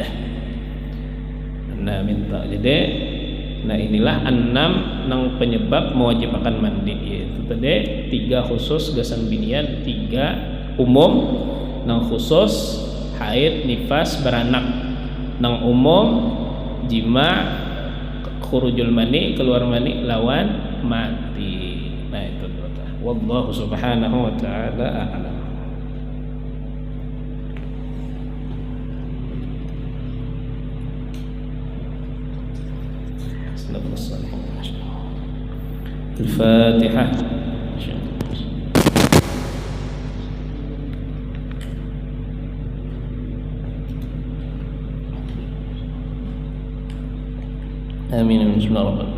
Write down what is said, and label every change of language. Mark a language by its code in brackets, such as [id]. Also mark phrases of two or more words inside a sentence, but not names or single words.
[bjn] Nah minta jadi, nah inilah 6 nang penyebab mewajibkan mandi, yaitu tadi 3 khusus gasan binian, 3 umum. Nang khusus haid, nifas, beranak. Nang umum jima, [ar] خروج المني, [bjn] keluar mani lawan mati. Nah itu [ar] والله سبحانه وتعالى أعلم. [bjn] Al-Fatihah. [ar] آمين. بسم الله الرحمن الرحيم.